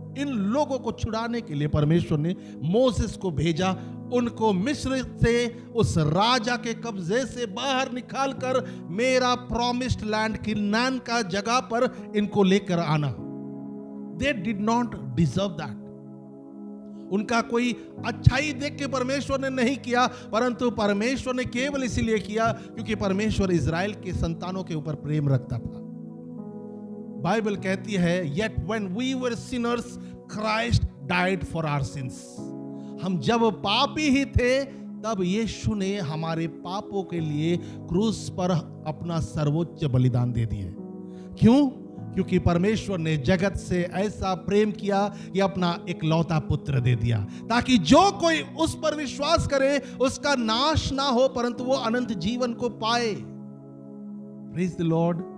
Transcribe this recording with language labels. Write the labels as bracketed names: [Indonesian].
[Hindi] इन लोगों को छुड़ाने के लिए परमेश्वर ने मोसेस को भेजा, उनको मिस्र से उस राजा के कब्जे से बाहर निकालकर मेरा प्रॉमिस्ड लैंड किनान का जगह पर इनको लेकर आना। [English] They did not deserve that. [Hindi] उनका कोई अच्छाई देख के परमेश्वर ने नहीं किया, परंतु परमेश्वर ने केवल इसीलिए किया क्योंकि परमेश्वर इज़राइल के संतानों के ऊपर प्रेम रखता था। बाइबल कहती है, [English] yet when we were sinners, Christ died for our sins। [Hindi] हम जब पापी ही थे तब यीशु ने हमारे पापों के लिए क्रूस पर अपना सर्वोच्च बलिदान दे दिया। क्यों? क्योंकि परमेश्वर ने जगत से ऐसा प्रेम किया कि अपना इकलौता पुत्र दे दिया, ताकि जो कोई उस पर विश्वास करे उसका नाश ना हो परंतु वो अनंत जीवन को पाए। [English] Praise the lord.